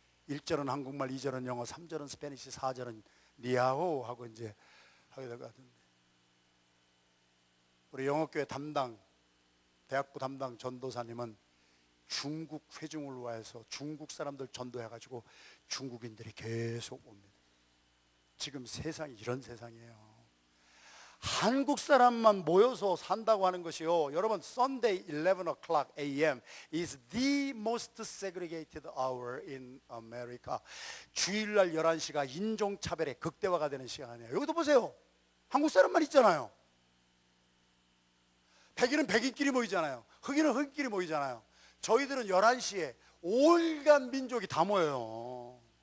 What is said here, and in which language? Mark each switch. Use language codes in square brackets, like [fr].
[ko] 1절은 한국말, 2절은 영어, 3절은 스페니시, 4절은 니아호 하고 이제 하게 될 것 같은데, 우리 영어교회 담당, 대학부 담당 전도사님은 중국 회중을 위해서 중국 사람들 전도해가지고 중국인들이 계속 옵니다. 지금 세상이 이런 세상이에요. 한국 사람만 모여서 산다고 하는 것이요, 여러분, [en] Sunday 11 o'clock a.m. is the most segregated hour in America. [ko] 주일날 11시가 인종차별의 극대화가 되는 시간이에요. 여기도 보세요. 한국 사람만 있잖아요. 백인은 백인끼리 모이잖아요. 흑인은 흑인끼리 모이잖아요. 저희들은 11시에 온갖 민족이 다 모여요.